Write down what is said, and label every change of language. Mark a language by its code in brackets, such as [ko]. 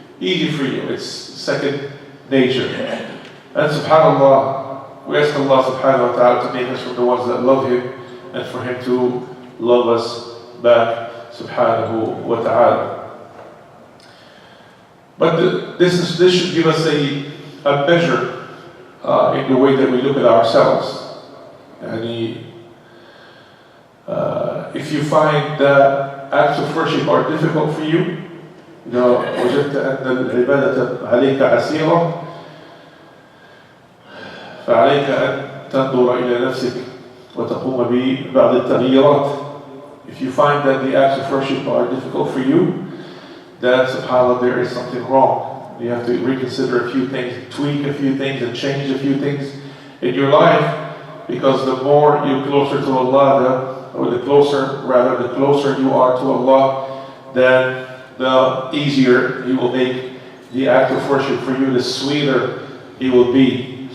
[en] Easy for you. It's second nature. And subhanAllah, we ask Allah subhanahu wa ta'ala to make us from the ones that love Him and for Him to love us back subhanahu wa ta'ala. But this should give us a measure in the way that we look at ourselves. [ar] And if you find that acts of worship are difficult for you, وجدت أن العبادة عليك عسيرة فعليك أن تنظر إلى نفسك وتقوم ببعض التغييرات. [en] If you find that the acts of worship are difficult for you, then subhanAllah, there is something wrong. You have to reconsider a few things, tweak a few things, and change a few things in your life, because the more you're closer to Allah, the closer you are to Allah, then the easier He will make the act of worship for you, the sweeter He will be.